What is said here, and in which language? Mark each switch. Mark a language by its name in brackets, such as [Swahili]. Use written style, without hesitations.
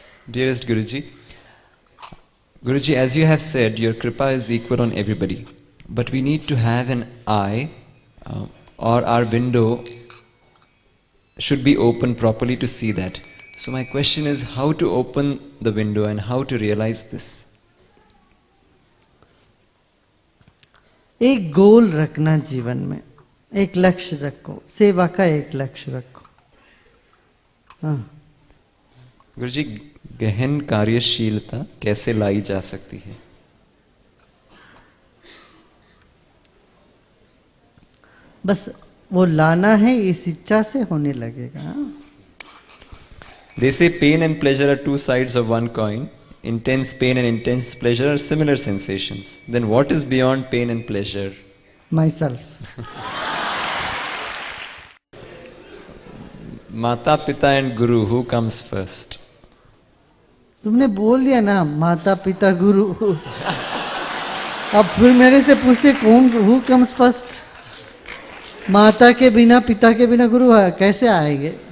[English] Dearest Guruji, Guruji, as you have said, your kripa is equal on everybody. But we need to have an eye or our window should be open properly to see that. So my question is how to open the window and how to realize this. [Hindi] एक गोल रखना जीवन में, एक लक्ष्य रखो, सेवा का एक लक्ष्य रखो। हाँ गुरुजी, गहन कार्यशीलता कैसे लाई जा सकती है? बस वो लाना है, इस इच्छा से होने लगेगा। [English] They say pain and pleasure are two sides of one coin. Intense pain and intense pleasure are similar sensations. Then what is beyond pain and pleasure? Myself. Mata, Pita and Guru, who comes first? [Hindi] तुमने बोल दिया ना, माता पिता गुरु। अब फिर मेरे से पूछते कौन, [English] Who comes first? [Hindi] माता के बिना, पिता के बिना गुरु कैसे आएंगे?